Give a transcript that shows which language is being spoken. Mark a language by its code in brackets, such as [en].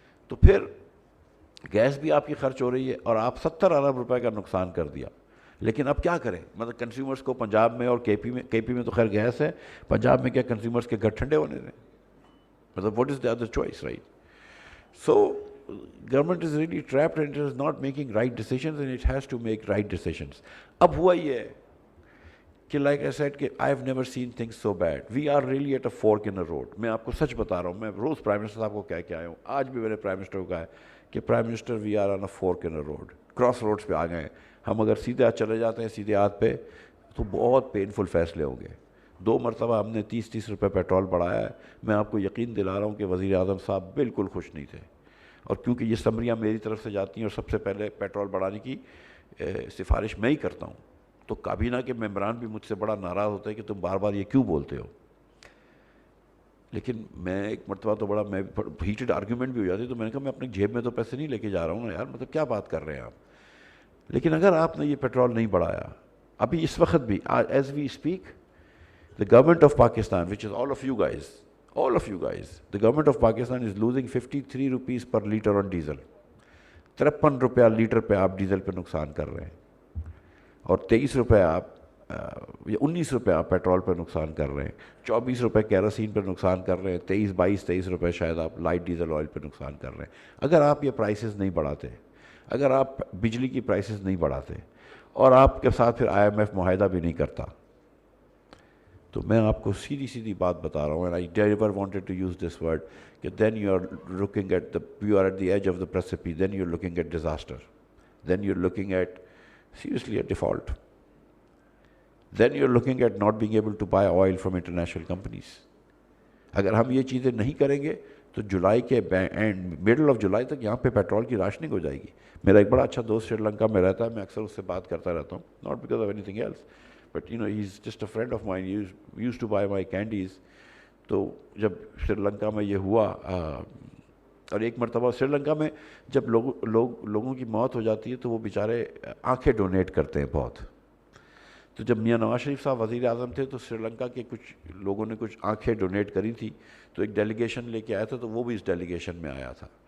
[ur] تو پھر گیس بھی آپ کی خرچ ہو رہی ہے اور آپ 70 ارب روپے کا نقصان کر دیا. لیکن اب کیا کریں, مطلب کنزیومرز کو پنجاب میں اور کے پی میں تو خیر گیس ہے, پنجاب میں کیا کنزیومرز کے گھر ٹھنڈے ہونے دیں, مطلب [en] What is the other choice, right. So government is really trapped and it is not making right decisions and it has to make right decisions. [ur] اب ہوا یہ ہے کہ [en] like I said کہ I have never seen things so bad. We are really at a fork in a road. [ur] میں آپ کو سچ بتا رہا ہوں, میں روز پرائم منسٹر صاحب کو کہہ کے آیا ہوں, آج بھی میں نے پرائم منسٹر کو کہا ہے کہ prime minister [en] we are on a fork in a road, [ur] cross roads پہ آ گئے ہیں ہم. اگر سیدھے ہاتھ چلے جاتے ہیں سیدھے ہاتھ پہ تو بہت پینفل فیصلے ہوں گے. 2 مرتبہ ہم نے 30 روپے پیٹرول بڑھایا ہے. میں آپ کو یقین دلا رہا ہوں کہ وزیر اعظم صاحب بالکل خوش نہیں تھے, اور کیونکہ یہ سمریاں میری طرف سے جاتی ہیں اور سب سے پہلے پیٹرول بڑھانے کی سفارش میں ہی کرتا ہوں, تو کابینہ کے ممبران بھی مجھ سے بڑا ناراض ہوتا ہے کہ تم بار بار یہ کیوں بولتے ہو. لیکن میں ایک مرتبہ تو بڑا میں ہیٹڈ آرگیومنٹ بھی ہو جاتی, تو میں نے کہا میں اپنی جیب میں تو پیسے نہیں لے کے جا رہا ہوں نا یار, مطلب کیا بات کر رہے ہیں آپ. لیکن اگر آپ نے یہ پیٹرول نہیں بڑھایا ابھی اس وقت بھی, [en] As we speak, the government of Pakistan, which is all of you guys, the government of Pakistan is losing 53 rupees per liter on diesel. [ur] 53 روپیہ لیٹر پہ آپ ڈیزل پہ نقصان کر رہے ہیں, اور 23 روپے آپ یا 19 روپے آپ پیٹرول پہ نقصان کر رہے ہیں, 24 روپے کیروسین پہ نقصان کر رہے ہیں, 23 روپے شاید آپ لائٹ ڈیزل آئل پہ نقصان کر رہے ہیں. اگر آپ یہ پرائسز نہیں بڑھاتے, اگر آپ بجلی کی پرائسز نہیں بڑھاتے, اور آپ کے ساتھ پھر IMF معاہدہ بھی نہیں کرتا, تو میں آپ کو سیدھی بات بتا رہا ہوں, [en] and I never wanted to use this word, کہ then you are at the edge of the precipice, then you're looking at disaster, then you're looking at seriously a default, then you're looking at not being able to buy oil from international companies. [ur] اگر ہم یہ چیزیں نہیں کریں گے تو جولائی کے middle of July تک یہاں پہ پیٹرول کی راشننگ ہو جائے گی. میرا ایک بڑا اچھا دوست سری لنکا میں رہتا ہے, میں اکثر اس سے بات کرتا رہتا ہوں, [en] not because of anything else, but he's just a friend of mine. He used to buy my candies. [ur] تو جب سری لنکا میں یہ ہوا, اور ایک مرتبہ سری لنکا میں جب لوگوں کی موت ہو جاتی ہے تو وہ بیچارے آنکھیں ڈونیٹ کرتے ہیں بہت. تو جب میاں نواز شریف صاحب وزیر اعظم تھے تو سری لنکا کے کچھ لوگوں نے کچھ آنکھیں ڈونیٹ کری تھی, تو ایک ڈیلیگیشن لے کے آیا تھا, تو وہ بھی اس ڈیلیگیشن میں آیا تھا.